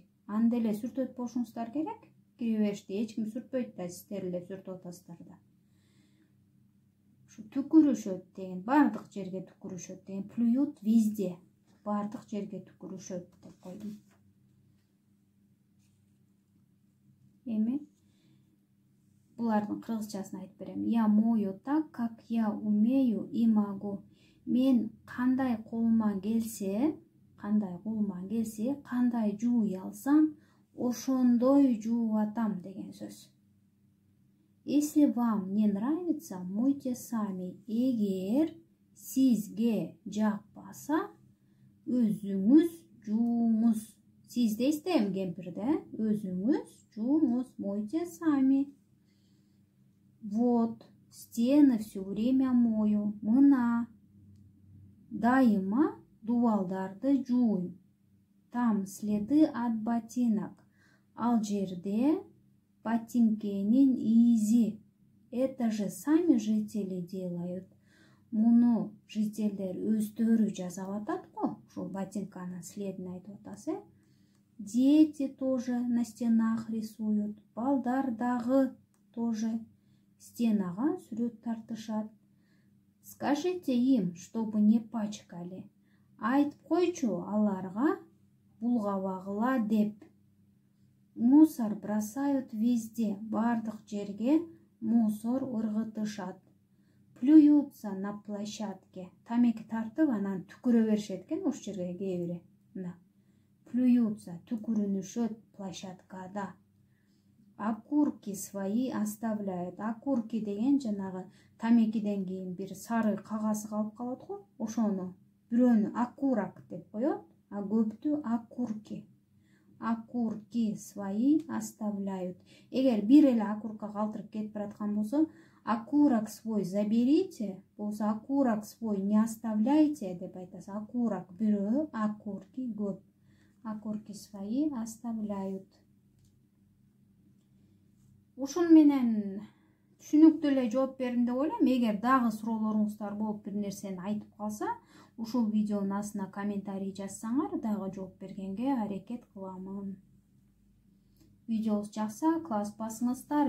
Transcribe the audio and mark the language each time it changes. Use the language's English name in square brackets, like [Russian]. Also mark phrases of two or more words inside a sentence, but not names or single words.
[Kyrgyz] Аны деле сүртөт болушуңуздар керек. Кире беришти эч ким сүртпөйт да, сиздер эле сүртүп атасыздар да. түкүрүшөт деген, бардык жерге түкүрүшөт деген, [Russian] плюют везде, [Kyrgyz] бардык жерге түкүрүшөт деп койдум. Эми булардын кыргызчасын айтып берем. [Russian] Я мою так, как я умею и могу. [Kyrgyz] Мен кандай колуман келсе, кандай жууй алсам, ошондой жууп атам деген сөз. [Russian] Если вам не нравится, мойте сами. [Kyrgyz] Эгер сизге жакпаса, өзүңүз жууңуз. Сиз дейсизде эми кемпирде, өзүңүз жууңуз, [Russian] мойте сами. Вот, стены все время мою. [Kyrgyz] Мына, дайыма дубалдарды жууйм. [Russian] Там следы от ботинок. [Kyrgyz] Ал жерде ботинкенин изи. [Russian] Это же сами жители делают. [Kyrgyz] Муну жителдер өздөрү жасап атат го. Ушул ботинканын следин айтып атасы. [Russian] Дети тоже на стенах рисуют. [Kyrgyz] Балдар дагы тоже стенага сүрөт тартышат. [Russian] Скажите им, чтобы не пачкали. [Kyrgyz] Айтып койчу аларга булгабагыла деп. [Russian] Мусор бросают везде, [Kyrgyz] бардык жерге мусор ыргытышат. [Russian] Плюются на площадке. [Kyrgyz] Тамеки тартып, анан түкүрө беришет экен ошол жерге кээ бири. Мына. Плюются, түкүрүнүшөт площадкада. [Russian] Окурки свои оставляют. [Kyrgyz] Окурки деген жанагы тамекиден кийин бир сары кагазы калып калат го, ошону бирөөнү окурок деп коет, а көптү окурки. [Russian] Окурки свои оставляют. [Kyrgyz] Эгер бир эле окурка калтырып кетип бараткан болсо, [Russian] окурок свой заберите, болсо окурок свой не оставляйте [Kyrgyz] деп айтасыз. Окурок бирөө, окурки көп. [Russian] Окурки свои оставляют. [Kyrgyz] Ушун менен түшүнүктүү эле жооп бердим деп ойлойм. Эгер дагы суроолоруңуздар болуп бир нерсени айтып калса, ушул видеонун астына комментарий жазсаңар, дагы жооп бергенге аракет кыламын. Видеобуз жакса, класс басыңыздар.